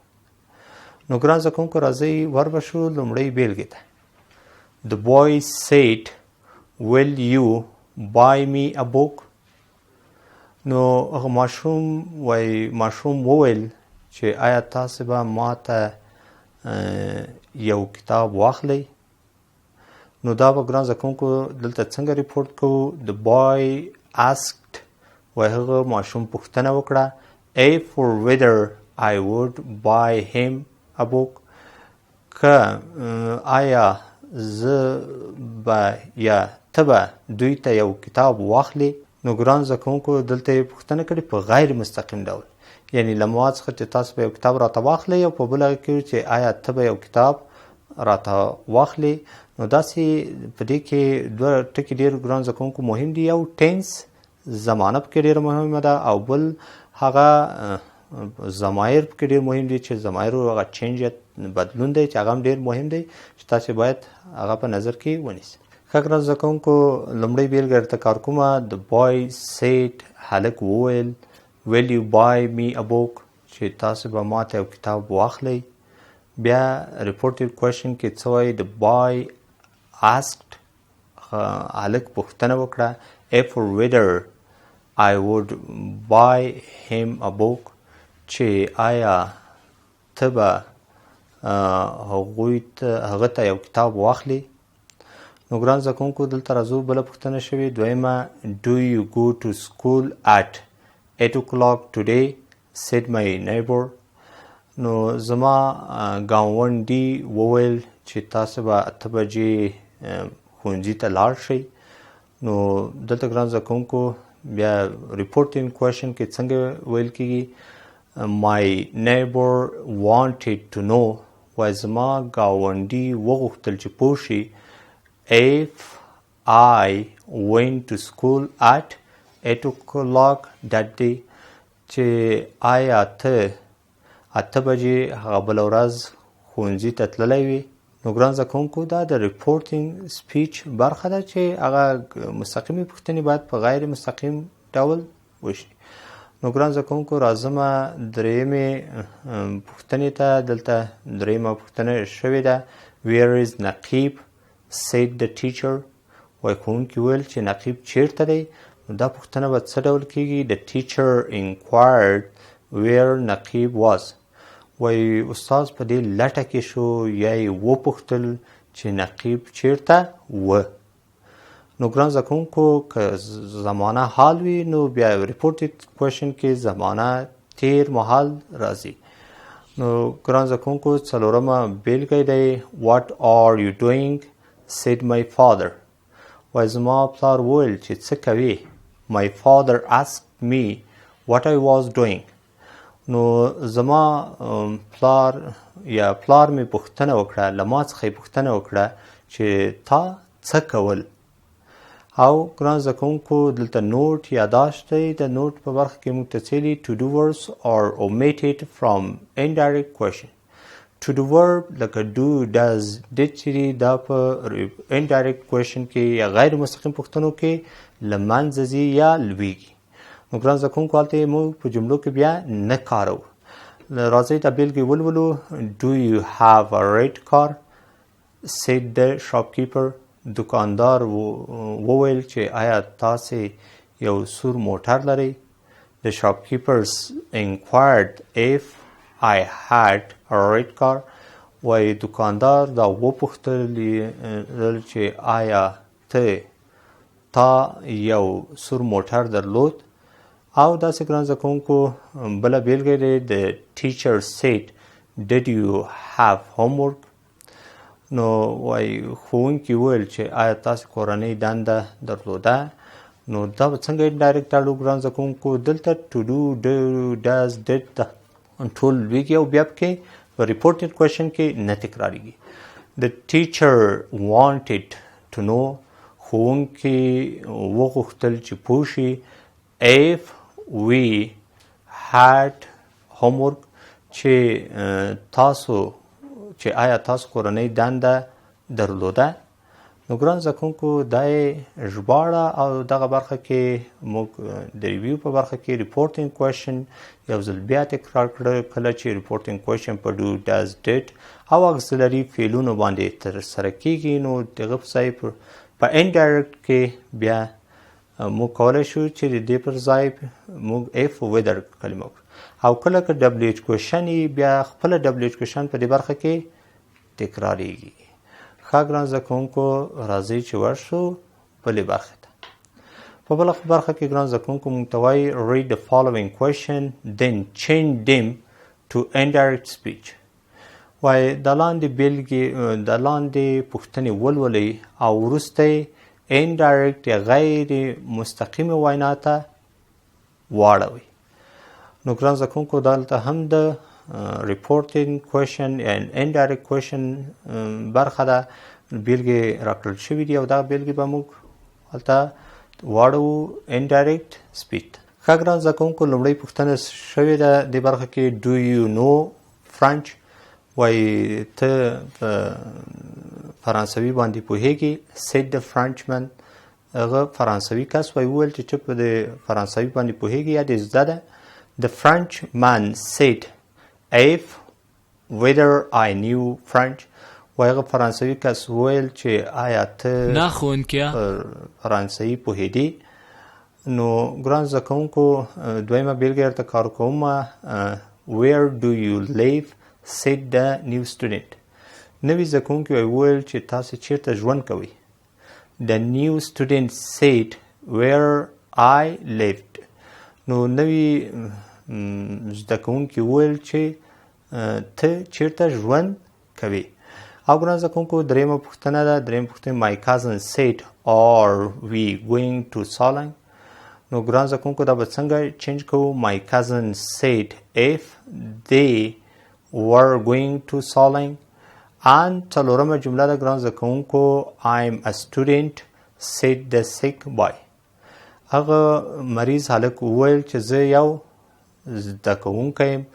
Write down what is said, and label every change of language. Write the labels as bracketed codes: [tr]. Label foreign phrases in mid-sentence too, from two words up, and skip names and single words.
[ps] نو ګران زده کوونکو راځئ وربشو لومړۍ بېلګې ته. [en] The boy said, will you buy me a book? [ps] نو هغه ماشوم وویل چې آیا تاسې به ما ته یو کتاب واخلئ؟ نو دا به ګران زده کوونکو دلته څنګه ریپورټ کوو. [en] The boy asked، [ps] وایي هغه ماشوم پوښتنه وکړه [en] A for whether I would buy him a book. [ps] که آیا زه به یا ته به دوی ته یو کتاب واخلي. نو ګران زده کوونکو دلته یې پوښتنه کړې په غیر مستقیم ډول، یعنی له ما څخه چې تاسو به یو کتاب راته واخلئ او په بل هغه کې چې آیا ته به یو کتاب راته واخلي. نو داسې په دې کې دوه ټکي ډېر ګران زده کوونکو مهم دي. یو ټینس زمانه پکې ډېره مهمه ده، او بل هغه ضمایر پکې ډېر مهم دي چې ضمایرو هغه چینج یا بدلون دی چې هغه هم ډېر مهم دی چې تاسو باید هغه په نظر کې ونیسئ. ښه ګران زده کوونکو لومړی بېلګه درته کار کومه. [en] The boy said [ps] هلک وویل [en] will you buy me a book [ps] چې تاسو به ما ته یو کتاب واخلئ. بیا [en] reported question [ps] کې څه وایي [en] the boy asked [ps] هلک پوښتنه وکړه [en] A for whether I would buy him a book [ps] چې آیا ته به هغه ته یو کتاب واخلي. نو ګران زده کوونکو دلته راځو بله پوښتنه شوې دویمه [en] Do you go to school at 8 o'clock today said my neighbor. [ps] نو زما ګاونډي وویل چې تاسو به 8 بجې ښوونځي ته لاړ شئ. نو دلته ګران زده کوونکو بیا [en] reporting question [ps] کې څنګه ویل کېږي [en] My neighbor wanted to know [ps] وایي زما ګاونډي وغوښتل چې پوه شي [en] If I went to school at 8 o'clock that day [ps] چې آیا ته 8 بجې هغه بله ورځ ښوونځي ته تللی وي. نو ګران زده کوونکو دا د ریپورټینګ سپیچ برخه ده چې هغه مستقیمې پوښتنې باید په غیر مستقیم ډول وشي. نو ګران زده کوونکو راځمه درېیمې پوښتنې ته. دلته درېیمه پوښتنه شوې ده [en] Where is نقیب said the teacher. [ps] وایي ښوونکي ویل چې نقیب چیرته دی. نو دا پوښتنه به څه ډول کېږي [en] The teacher inquired where نقیب was. [ps] وایي استاد په دې لټه کې شو یا یې وپوښتل چې نقیب چیرته و. نو ګران زده کوونکو که زمانه حال وي نو بیا [en] reported question [ps] کې زمانه تیر مهال راځي. نو ګران زده کوونکو څلورمه بېلګه دی [en] What are you doing said my father. [ps] وایي زما پلار وویل چې څه کوې. [en] My father asked me what I was doing. [ps] نو زما پلار مې پوښتنه وکړه له ما څخه یې پوښتنه وکړه چې تا څه کول. او ګران زده کوونکو دلته نوټ یاداشت دی. د نوټ په برخه کې موږ ته څیلي [en] to do words are omitted from indirect question. to do verb [ps] لکه [en] do does did [ps] چې دی دا په [en] indirect question [ps] کې یا غیر مستقیم پوښتنو کې له منځه ځي یا لویږي. نو ګران زده کوونکو هلته یې موږ په جملو کې بیا نه کاروو. راځئ دا بېلګې ولولو. [en] Do you have a red car said the shopkeeper. [ps] دکاندار وویل چې آیا تاسې یو سور موټر لرئ. [en] The shopkeepers inquired if I had a red car. [ps] وایي دکاندار دا وپوښتل چې آیا تا یو سور موټر درلود. او داسې ګران زده کوونکو بله بېلګه دی [en] The teacher said Did you have homework. [ps] نو وایي ښوونکي وویل چې آیا تاسې کورنۍ دنده درلوده. نو دا به څنګه انډایرکټ اړو ګران زده کوونکو دلته [en] to do does did [ps] ټول لویږي او بیا پکې په [en] reported question [ps] کې نه تکراریږي. [en] The teacher wanted to know. [ps] ښوونکي وغوښتل چې پوه شي [en] if we had homework [ps] چې آیا تاسو کورنۍ دنده درلوده. نو ګران زده کوونکو دا یې ژباړه او دغه برخه کې موږ د ریویو په برخه کې [en] reporting question [ps] یو ځل بیا تکرار کړه. کله چې [en] reporting question [ps] په [en] do does did [ps] او اکسلري فعلونو باندې ترسره کیږي نو دغه په ځای په انډایرکټ کې بیا موږ کولی شو چې د دې پر ځای موږ [en] if whether [ps] کلمه وکړو. او کله که [en] WH question [ps] یي بیا خپله [en] WH question [ps] په دې برخه کې تکراریږي. ښه ګران زده کوونکو راځئ چې ورشو بلې برخې ته. په بله برخه کې ګران زده کوونکو موږ ته وایي [en] read the following question then change them to indirect speech. [ps] وایي د لاندې پوښتنې ولولئ او وروسته indirect یا غیر مستقیمه وینا ته واړوئ. نو ګران زده کوونکو دلته هم د [en] reporting question and indirect question [ps] برخه ده بیلګې راکړل شوي دي او دا بیلګې به موږ هلته واړو [en] indirect speech. [ps] ښه ګران زده کوونکو لومړۍ پوښتنه شوې ده دې برخه کې [en] do you know French؟ [ps] وایي ته په فرانسوي باندې پوهېږي. [en] said the Frenchman [ps] هغه فرانسوي کس وایي وویل چې په د فرانسوي باندې پوهېږي یا دې زده ده. [en] the Frenchman said if whether I knew French. [ps] وایي هغه فرانسوي کس وویل چې آیا ته فرانسوي پوهېدې. نو ګران زده کوونکو دویمه بیلګه درته کار کوم. [en] where do you live said the new student. [ps] نوي زده کوونکي وویل چې تاسو چیرته ژوند کوئ. [en] the new student said where I lived. [ps] نو نوي زده کوونکي وویل چې ته چیرته ژوند کوي. او ګران زده کوونکو درېیمه پوښتنه ده. درېیمه پوښتنه [en] my cousin said are we going to Solang. [ps] نو ګران زده کوونکو دا به څنګه چینج کوو. [en] my cousin said if they were going to Solang. and [ps] څلورمه جمله ده ګران زده کوونکو [en] I'm a student said the sick boy. [ps] هغه مریض هلک وویل چې زه یو زده کوونکی یم.